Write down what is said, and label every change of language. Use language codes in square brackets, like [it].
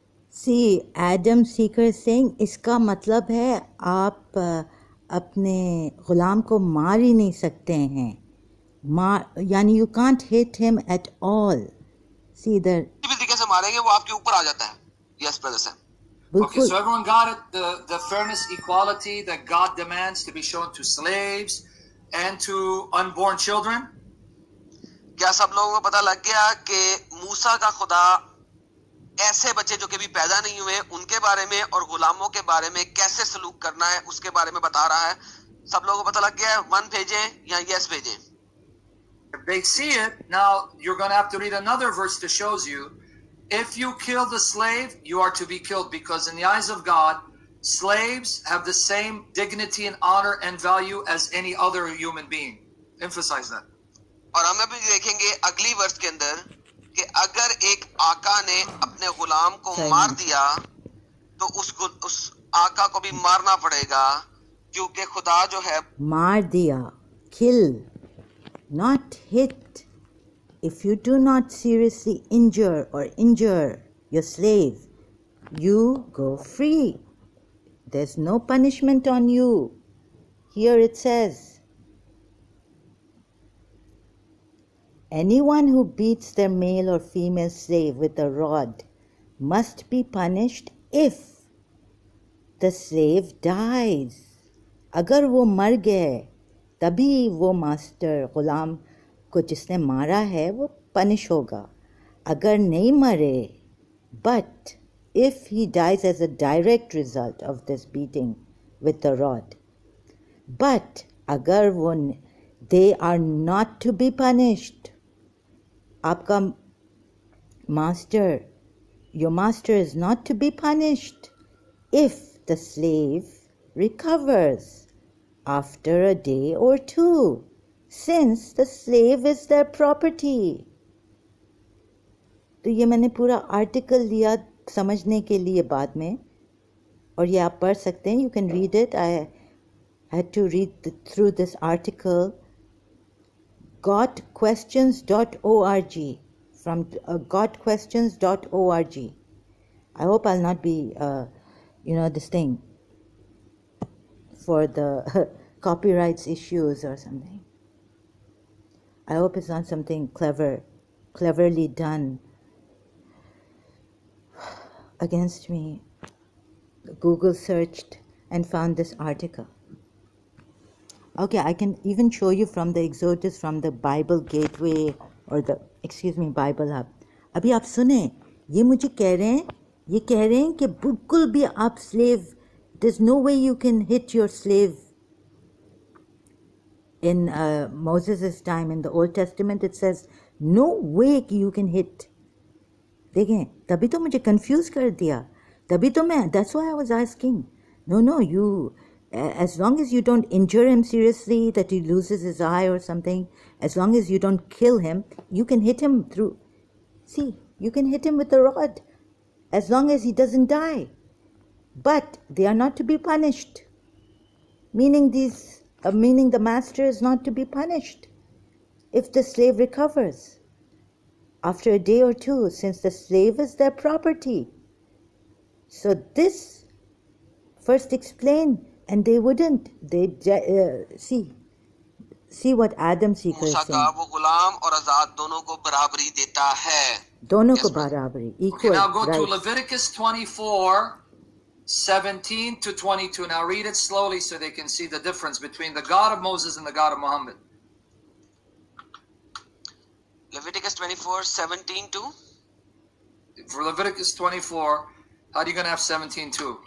[en] See, Adam Seeker is saying, [hi] इसका मतलब है आप अपने गुलाम को मार ही नहीं सकते हैं. [en] यानी you can't hit him at all. See the. [hi] तरीके से मारेंगे वो आपके ऊपर आ जाता है. [en] Yes, brother Sam. Okay, so everyone got it? The fairness, equality that God demands to be shown to slaves and to unborn children? [hi] क्या सब लोगों को पता लग गया कि मूसा का खुदा ऐसे बच्चे जो कभी पैदा नहीं हुए उनके बारे में और गुलामों के बारे में कैसे सलूक करना है उसके बारे में बता रहा है? सब लोगों को पता लग गया है? 1 भेजें या yes भेजें? [en] If they see it, now you're going to have to read another verse that shows you, if you kill the slave, you are to be killed, because in the eyes of God, slaves have the same dignity and honor and value as any other human being. Emphasize that. [hi] और हम अभी देखेंगे अगली वर्ष के अंदर कि अगर एक आका ने अपने गुलाम को मार दिया तो उस आका को भी मारना पड़ेगा, क्योंकि खुदा जो है मार दिया, [en] kill, not hit. If you do not seriously injure your slave, you go free. There's no punishment on you. Here it says, anyone who beats their male or female slave with a rod must be punished if the slave dies. [hi] अगर वो मर गए तभी वो master गुलाम को जिसने मारा है वो पनिश होगा. अगर नहीं मरे, [en] but if he dies as a direct result of this beating with the rod, but [hi] अगर वो, [en] they are not to be punished. आपका master, your master is not to be punished if the slave recovers after a day or two, since the slave is their property. [hi] तो ये मैंने पूरा article लिया समझने के लिए बाद में, और ये आप पढ़ सकते हैं. [en] You can read it. I had to read through this article. gotquestions.org, from gotquestions.org. I hope I'll not be, this thing for the copyrights issues or something. I hope it's not something cleverly done against me. Google searched and found this article. Okay, I can even show you from the Exodus, from the Bible Gateway or Bible Hub. [hi] अभी आप सुने, ये मुझे कह रहे हैं कि बिल्कुल भी आप slave, [en] there's no way you can hit your slave. In Moses' time, in the Old Testament, it says, no way you can hit. [hi] देखें, तभी तो मुझे confuse कर दिया. तभी तो [en] that's why I was asking. No, you, as long as you don't injure him seriously, that he loses his eye or something, as long as you don't kill him, you can hit him you can hit him with a rod, as long as he doesn't die. But they are not to be punished. Meaning the master is not to be punished if the slave recovers after a day or two, since the slave is their property. So this first explain, and they wouldn't. They see what Adam Seeker is saying. [hi] वो गुलाम और आजाद दोनों को बराबरी देता है. दोनों को बराबरी, equal. [en] Okay, now go right. to Leviticus 24:17 to 22. Now read it slowly so they can see the difference between the God of Moses and the God of Muhammad. Leviticus 24:17 to? For Leviticus 24, how are you going to have 17 to?